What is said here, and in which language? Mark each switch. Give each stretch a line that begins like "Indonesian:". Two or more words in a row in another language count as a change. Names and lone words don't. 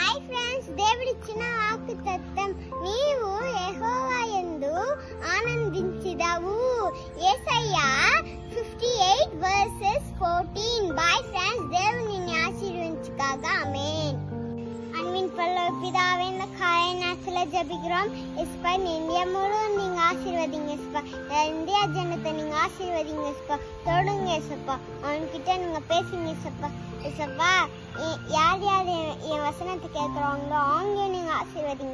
Telugu: ఫ్రెండ్స్, దేవుడిచ్చిన వాక్కుతత్వం, నీవు యెహోవా యందు ఆనందించెదవు. యేసయ్యా 58:14.
English: bye friends,
Telugu: దేవుడు నిన్ను ఆశీర్వదించుగాక. ఆమేన్.
Tamil: പിതാവേ ജപിக்கிறோம். இஸ்பா இந்தியா முழுவதும் நீங்க ஆசீர்வதிங்க இஸ்பா. இந்தியா ஜனத்தை நீங்க ஆசீர்வதிங்க இஸ்பா. தொடுங்க இசப்பா. அவன்கிட்ட நீங்க பேசுங்க இசப்பா. இசப்பா, யார் யார் என் வசனத்தை கேட்கறாங்களோ அவங்க நீங்க ஆசீர்வதிங்க.